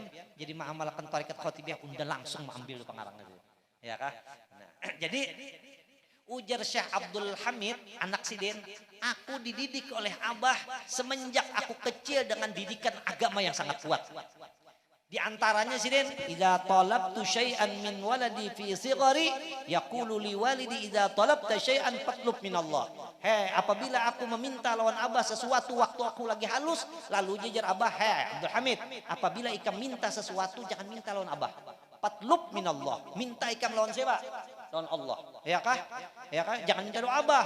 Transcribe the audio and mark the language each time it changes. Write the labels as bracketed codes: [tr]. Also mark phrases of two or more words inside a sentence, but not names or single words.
[bjn] Jadi mengamalkan tarekat Khatibiyah udah langsung mengambil pengarangnya. Ya kan? Nah, jadi ujar Syekh Abdul Hamid anak sidin, aku dididik oleh Abah semenjak aku kecil dengan didikan agama yang sangat kuat. Di antaranya sidin, [ar] إذا طلبت شيئا من ولدي في صغري يقول لي والدي إذا طلبت شيئا فاطلب من الله. [bjn] Apabila aku meminta lawan Abah sesuatu waktu aku lagi halus, lalu jajar Abah, Abdul Hamid, apabila ikam minta sesuatu jangan minta lawan Abah. [ar] فاطلب من الله. [bjn] Minta ikam lawan siapa? Lawan Allah. Ya kah? Ya kah? Jangan minta doa Abah.